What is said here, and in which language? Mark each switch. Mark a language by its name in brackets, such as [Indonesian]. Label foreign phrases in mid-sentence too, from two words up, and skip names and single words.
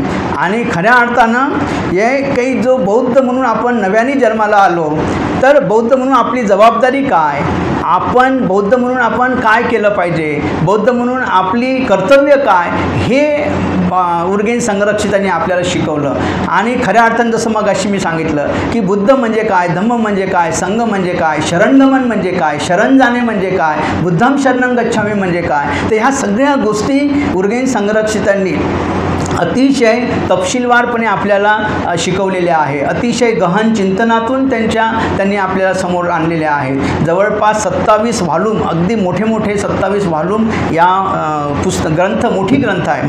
[Marathi] आणि खऱ्या अर्थानं हे काही जो बौद्ध म्हणून आपण नव्याने जन्माला आलो, तर बौद्ध म्हणून आपली जबाबदारी काय, आपण बौद्ध म्हणून आपण काय केलं पाहिजे, बौद्ध म्हणून आपली कर्तव्य काय, हे उर्गेन संरक्षितांनी आपल्याला शिकवलं. आणि खऱ्या अर्थानं जसं मग अशी मी सांगितलं की बुद्ध म्हणजे काय, धम्म म्हणजे काय, संघ म्हणजे काय, शरणगमन म्हणजे काय, शरण जाणे म्हणजे काय, [Pali] बुद्धम शरणं गच्छामी [Marathi] म्हणजे काय, तर ह्या सगळ्या गोष्टी उर्गेन संरक्षितांनी अतिशय तपशीलवारपणे आपल्याला शिकवलेल्या आहे. अतिशय गहन चिंतनातून त्यांनी आपल्याला समोर आणलेल्या आहेत. जवळपास 27 व्हॉल्यूम, अगदी मोठे 27 व्हॉल्यूम या ग्रंथ मोठी ग्रंथ आहे.